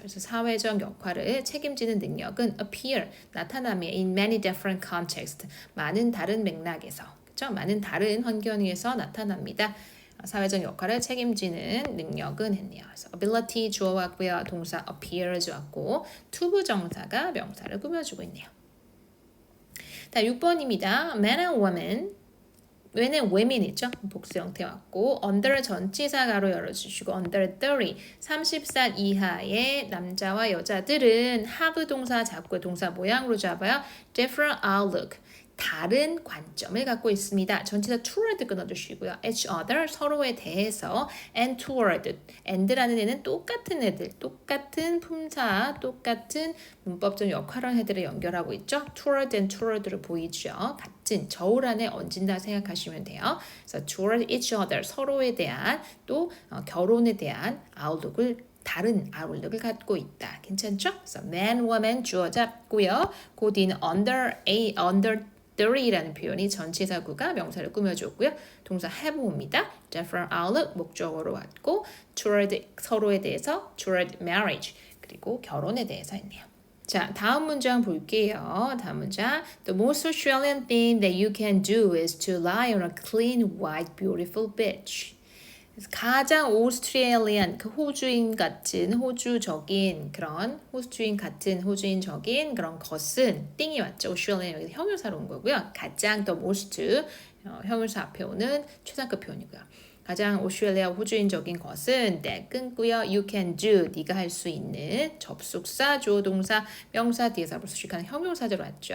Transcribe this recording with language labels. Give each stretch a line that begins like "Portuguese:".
Korean: 그래서 사회적 역할을 책임지는 능력은 appear 나타남이
English: in many different contexts
Korean: 많은 다른 맥락에서 많은 다른 환경에서 나타납니다. 사회적 역할을 책임지는 능력은 했네요. 그래서 ability 주어 왔고요. 동사 appears 왔고 투부정사가 명사를 꾸며주고 있네요. 다 6번입니다.
English: Man and woman
Korean: 왜는 women이죠. 복수 형태 왔고 under 전치사 가로 열어주시고 under 30살 이하의 남자와 여자들은 have 동사 잡고 동사 모양으로 잡아요.
English: different outlook
Korean: 다른 관점을 갖고 있습니다. 전치사 toward 끊어주시고요.
English: each other
Korean: 서로에 대해서 and toward and라는 애는 똑같은 애들, 똑같은 품사, 똑같은 문법적 역할을 애들을 연결하고 있죠. toward and toward로 보이죠. 같은 저울 안에 얹은다 생각하시면 돼요. 그래서 toward each other 서로에 대한 또 결혼에 대한 outlook을 다른 아울력을 갖고 있다. 괜찮죠? 그래서 man, woman 주어 잡고요. 그 뒤는 under 30라는 표현이 전치사구가 명사를 꾸며줬고요. 동사 have 옵니다. different outlook 목적어로 왔고 toward 서로에 대해서
English: toward marriage
Korean: 그리고 결혼에 대해서 했네요. 자, 다음 문장 볼게요. 다음 문장.
English: The most Australian thing that you can do is to lie on a clean, white, beautiful beach.
Korean: 가장 오스트레일리안 그 호주인 같은 호주적인 그런 호주인적인 그런 것은 띵이 왔죠. 오스트레일리안 여기서 형용사로 온 거고요. 가장 the most 형용사 앞에 오는 최상급 표현이고요. 가장 오스트레일리아 호주인적인 것은 네 끊고요.
English: You can do
Korean: 네가 할 수 있는 접속사 주어 동사 명사 뒤에서 수식하는 형용사절 왔죠.